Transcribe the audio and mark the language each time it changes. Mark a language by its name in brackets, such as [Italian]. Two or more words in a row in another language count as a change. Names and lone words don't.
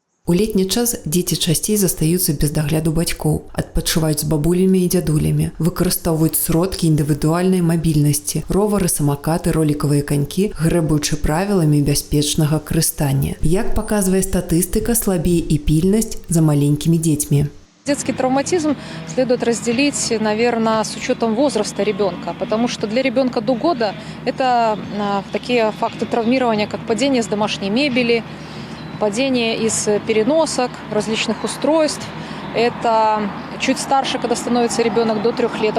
[Belarusian] У летні час дзеці часцей застаюцца без дагляду бацькоў, адпачываюць з бабулямі і дзядулямі, выкарыстоўваюць сродкі індывідуальнай мабільнасці, ровары, самакаты, ролікавыя канькі, грэбуючы правіламі бяспечнага карыстання. Як паказвае статыстыка, слабей і пільнасць за маленькімі дзецьмі. [Russian] Детский травматизм следует разделить, наверное, с учетом возраста ребенка, потому что для ребенка до года это такие факты травмирования, как падение с домашней мебели, падение из переносок, различных устройств. Это чуть старше, когда становится ребенок до 3 лет.